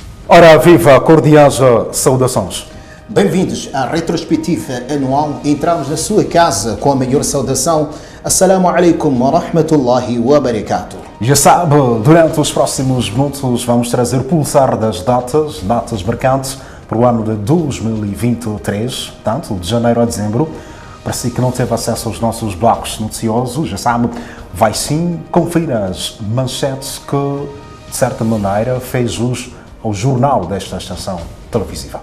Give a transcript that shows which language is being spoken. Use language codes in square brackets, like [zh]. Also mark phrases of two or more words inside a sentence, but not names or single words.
[pt] Ora, viva, cordiais saudações. Bem-vindos à retrospectiva anual. Entramos na sua casa com a maior saudação. [ar] السلام عليكم ورحمة الله وبركاته. [pt] Já sabe, durante os próximos minutos vamos trazer pulsar das datas marcantes para o ano de 2023, tanto de janeiro a dezembro. Para si que não teve acesso aos nossos blocos noticiosos, já sabe, vai sim conferir as manchetes que, de certa maneira, fez jus ao jornal desta estação televisiva.